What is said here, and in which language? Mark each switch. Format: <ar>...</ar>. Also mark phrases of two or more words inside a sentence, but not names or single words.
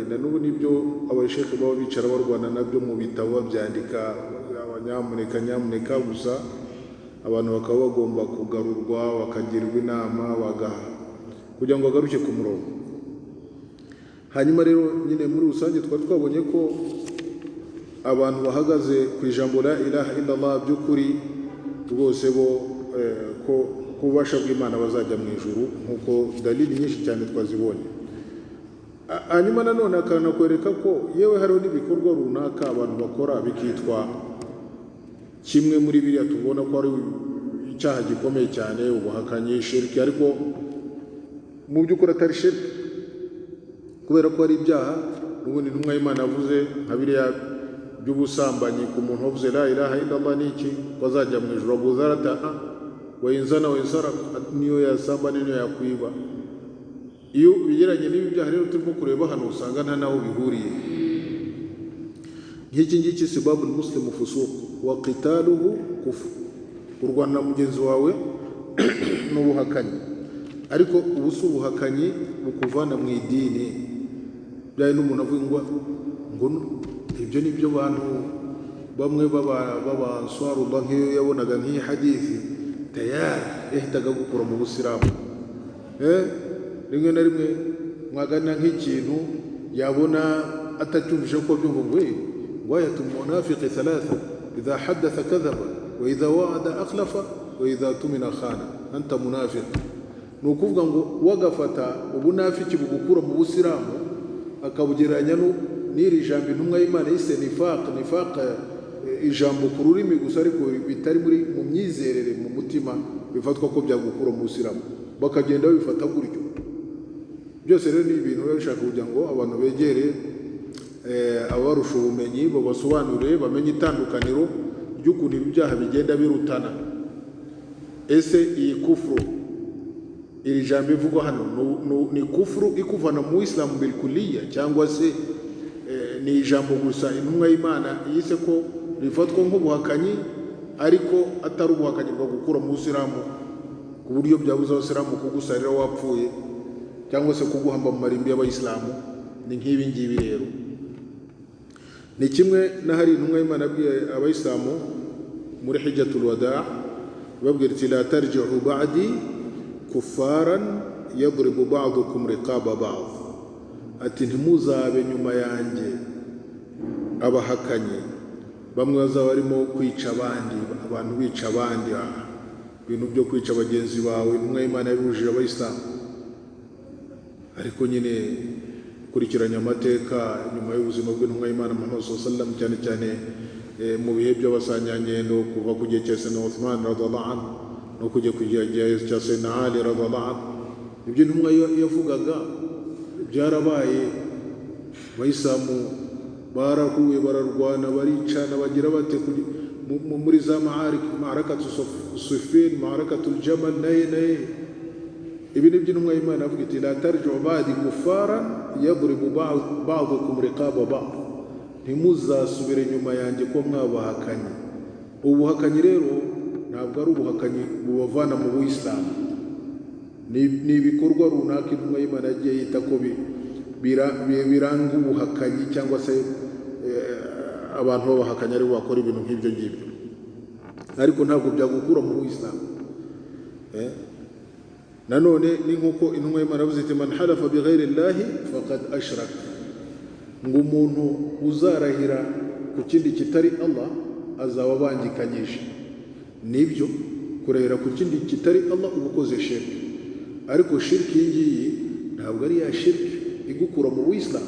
<rw>Na n'ubu nibyo abasheke baba bicara barwana nabyo mu bitabo babyandika, nyamuneka gusa abantu bakaba bagomba kugarurwa bakagirwa inama kugira ngo bagaruke ku murongo. Hanyuma rero nyine muri rusange twabonye ko abantu bahagaze ku ijambo</rw> <ar>لا إله إلا الله</ar> <rw>by'ukuri rwose bo ko kubasha bw'Imana bazajya mu ijuru, nk'uko dalili nyinshi cyane twazibonye. Hanyuma nanone akanakwereka ko yewe hariho n'ibikorwa runaka abantu bakora bikitwa kimwe muri biriya tubona ko ari icyaha gikomeye cyane, ubuhakanyi, shirki, ariko mu by'ukuri atari shirki, kubera ko ari ibyaha n'ubundi intumwa y'Imana yavuze nka biriya by'ubusambanyi ku muntu wavuze</rw> <ar>لا إله إلا الله</ar> <rw>n'iki bazajya mu ijuru. Abu Dharr</rw> <ar>وإن زنى وإن سرق,</ar> <rw>niyo yasamba niyo yakwiba. Iyo bigeranye n'ibi byaha rero turimo kureba hano usanga nta naho bihuriye.</rw> <ar>Nk'iki سباب المسلم فسوق وقتاله كفر,</ar> <rw>kurwana mugenzi wawe n'ubuhakanyi, ariko ubu si ubuhakanyi bukuvana mu idini. Byaye n'umuntu avuga ngo ibyo ni byo bantu bamwe b'abaswarullah nk'iyo yabonaga nk'iyi hadithi tayari yahitaga gukura mu busilamu. Rimwe na rimwe mwaganira nk'ikintu yabona atacyumvishe ko byumva ngo</rw> <ar>وآية المنافق ثلاث إذا حدث كذب وإذا وعد أخلف وإذا اؤتمن خان أنت منافق.</ar> <rw>Ni ukuvuga ngo wagafata ubunafiki bugukura mu busilamu akabugereranya n'iri jambo intumwa y'Imana yise nifaq, ijambo ku rurimi gusa ariko bitari mu myizerere mu mutima, bifatwa ko byagukura mu busilamu, bakagenda babifata gutyo. Byose rero ni ibintu biba bishaka kugira ngo abantu begere abarusha ubumenyi, babasobanurire, bamenye itandukaniro ry'ukuntu ibyaha bigenda birutana. Ese iyi kufuru, iri jambo ivugwa hano ni kufuru ikuvana mu Islam</rw> <ar>بالكلية,</ar> <rw>cyangwa se ni ijambo gusa intumwa y'Imana yise ko rifatwa nk'ubuhakanyi ariko atari ubuhakanyi bwo gukura mu Islamu ku buryo byabuza abasilamu kugusarira wapfuye cyangwa se kuguhamba mu marimbi y'abayisilamu? Ni nk'ibi ngibi rero. Ni kimwe na hari intumwa y'Imana yabwiye abayisilamu muri</rw> <ar>حجة الوداع,</ar> <rw>babwira iti</rw> <ar>لا ترجعوا بعدي كفارا يضرب بعضكم رقاب بعض,</ar> <rw>ati ntimuzabe nyuma yanjye abahakanyi bamwe bazaba barimo kwica abandi, abantu bica abandi, ibintu byo kwica bagenzi bawe. Intumwa y'Imana yabujije abayisilamu, ariko nyine kurikiranya amateka nyuma y'ubuzima bw'intumwa y'Imana Muhammad</rw> <ar>صلى الله عليه وسلم,</ar> <rw>cyane cyane mu bihe by'abasanyangendo, kuva ku gihe cya Sayyidina Uthman</rw> <ar>رضي الله عنه</ar> <rw>no kujya ku gihe cya Sayyidina Ali</rw> <ar>رضي الله عنه,</ar> <rw>ibyo intumwa yavugaga byarabaye. Abayisilamu barahuye, bararwana, baricana, bagira bate muri za ma'arakatu Siffin, ma'arakatul Jamal, naye ibi ni by'intumwa y'Imana avuga iti</rw> <ar>لا ترجعوا بعدي كفارا يضرب بعضكم رقاب بعض,</ar> <rw>ntimuzasubire nyuma yanjye ko mwabahakanyi. Ubuhakanyi rero ntabwo ari ubuhakanyi bubavana mu Buyisilamu, ni ibikorwa runaka intumwa y'Imana yagiye yita ko biranga ubuhakanyi, cyangwa se abantu b'abahakanyi ari bakora ibintu nk'ibyo ngibyo, ariko ntabwo byagukura mu Buyisilamu. Nanone ni nk'uko intumwa y'Imana yavuze iti</rw> <ar>من حلف بغير الله فقد أشرك,</ar> <rw>ngo umuntu uzarahira ku kindi kitari Allah azaba abangikanyije. Nibyo, kurahira ku kindi kitari Allah uba ukoze shirki, ariko shirki iyi ngiyi ntabwo ari ya shirki igukura mu Buyisilamu.</rw>